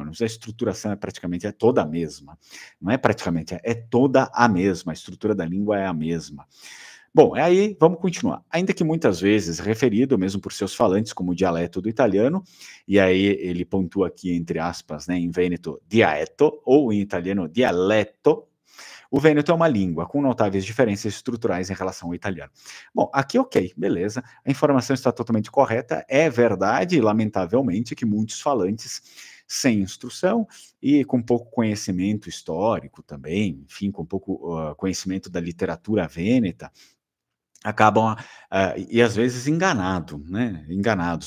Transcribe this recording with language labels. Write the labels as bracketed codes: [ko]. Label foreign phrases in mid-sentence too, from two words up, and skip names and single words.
[pt] A estruturação é praticamente toda a mesma. Não é praticamente, é toda a mesma. A estrutura da língua é a mesma. Bom, aí vamos continuar. Ainda que muitas vezes referido, mesmo por seus falantes, como o dialeto do italiano, e aí ele pontua aqui, entre aspas, né, em Vêneto, dialetto, ou em italiano, dialetto, o vêneto é uma língua com notáveis diferenças estruturais em relação ao italiano. Bom, aqui ok, beleza, a informação está totalmente correta, é verdade, lamentavelmente, que muitos falantes sem instrução e com pouco conhecimento histórico também, enfim, com pouco conhecimento da literatura vêneta, acabam, e às vezes enganados.